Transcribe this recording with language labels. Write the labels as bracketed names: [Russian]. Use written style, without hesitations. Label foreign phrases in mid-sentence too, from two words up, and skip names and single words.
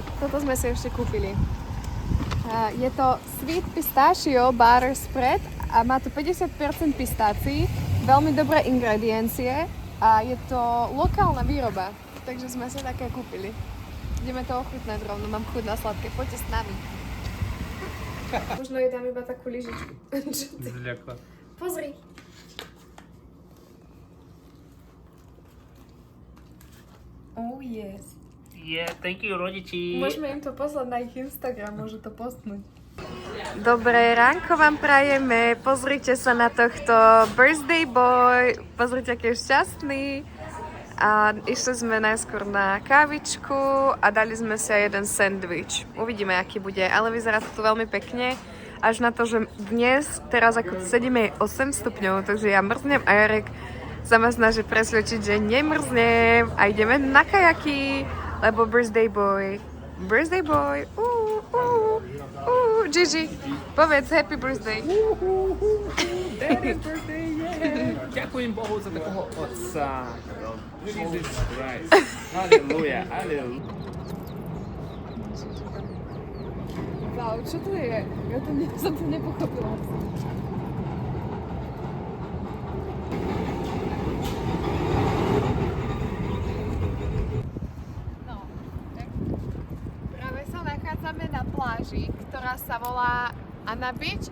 [Slovak] Toto sme si ešte kúpili. Je to Sweet Pistachio Butter Spread a má tu 50% pistácií, veľmi dobré ingrediencie a je to lokálna výroba. Takže sme si také kúpili. Ideme to ochutnať rovno, mám chuť na sladké, poďte s nami. Možno jej dám iba takú lyžičku. Zľakla. Pozri. [English] Oh yes. Yeah, thank you, [Slovak] rodiči. Môžeme im to poslať na ich Instagram, môžu to postnúť. Dobré ránko vám prajeme, pozrite sa na tohto [English] birthday boy, [Slovak] pozrite, aký je šťastný. A išli sme najskôr na kávičku a dali sme si aj jeden sendvič. Uvidíme, aký bude, ale vyzerá to tu veľmi pekne. Až na to, že dnes, teraz ako sedíme, je 8 stupňov, takže ja mrznem a Jarek sa ma snaží presvedčiť, že nemrznem a ideme na kajaky, lebo [English] birthday boy, [Slovak] Gigi, povedz [English] happy birthday. Daddy's birthday, yeah! [Slovak] Ďakujem Bohu za takého otca. [English] Jesus Christ. Hallelujah, hallelujah. [Slovak] Wow, čo to je? Ja to som to nepochopila. No, tak práve sa nachádzame na pláži, ktorá sa volá Anna Beach.